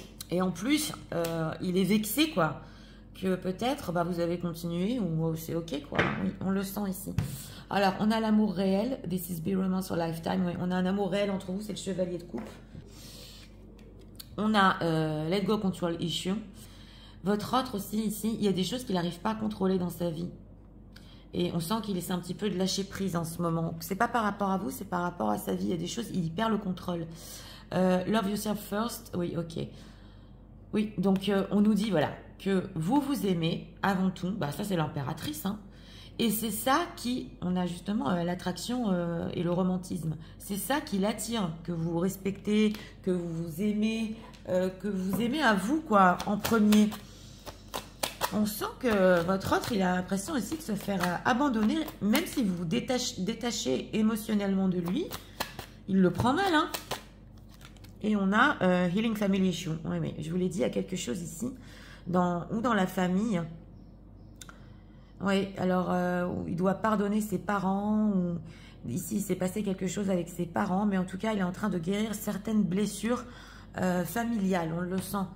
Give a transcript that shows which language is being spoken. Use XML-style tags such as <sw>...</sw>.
<fr>Et en plus, il est vexé, quoi. Que peut-être, bah, vous avez continué ou c'est ok, quoi. Oui, on le sent ici. Alors, on a l'amour réel.</fr> <en>This is be romance for lifetime.</en> <fr>Oui, on a un amour réel entre vous, c'est le chevalier de coupe. On a</fr> <en>let go control issue.</en> <fr>Votre autre aussi, ici, il y a des choses qu'il n'arrive pas à contrôler dans sa vie. Et on sent qu'il essaie un petit peu de lâcher prise en ce moment. C'est pas par rapport à vous, c'est par rapport à sa vie. Il y a des choses, il perd le contrôle.</fr> <en>Love yourself first.</en> <fr>Oui, ok. Oui, donc on nous dit, voilà, que vous vous aimez avant tout. Bah, ça, c'est l'impératrice, hein. Et c'est ça qui, on a justement l'attraction et le romantisme. C'est ça qui l'attire, que vous respectez, que vous vous aimez à vous, quoi, en premier. On sent que votre autre, il a l'impression aussi de se faire abandonner, même si vous vous détachez émotionnellement de lui, il le prend mal, hein. Et on a</fr> <en>Healing Family Issue.</en> <fr>Oui, mais je vous l'ai dit, il y a quelque chose ici, ou dans la famille. Oui, alors il doit pardonner ses parents. Ou... Ici, il s'est passé quelque chose avec ses parents, mais en tout cas, il est en train de guérir certaines blessures familiales. On le sent.</fr>